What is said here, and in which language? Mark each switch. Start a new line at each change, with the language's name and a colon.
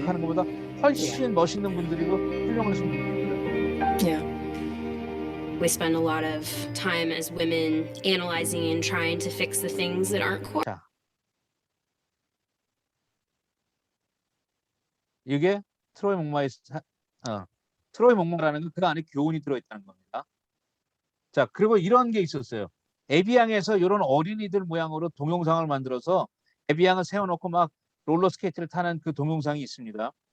Korean: 생각하는 것보다 훨씬 멋있는 분들이고 훌륭하신 분들입니다.
English: Yeah. We spend a lot of time as women analyzing and trying to fix the things that aren't core.
Korean: 자, 이게 트로이 목마의 트로이 목마라는 건 그 안에 교훈이 들어있다는 겁니다. 자, 그리고 이런 게 있었어요. 에비앙에서 이런 어린이들 모양으로 동영상을 만들어서 에비앙을 세워놓고 막 롤러스케이트를 타는 그 동영상이 있습니다.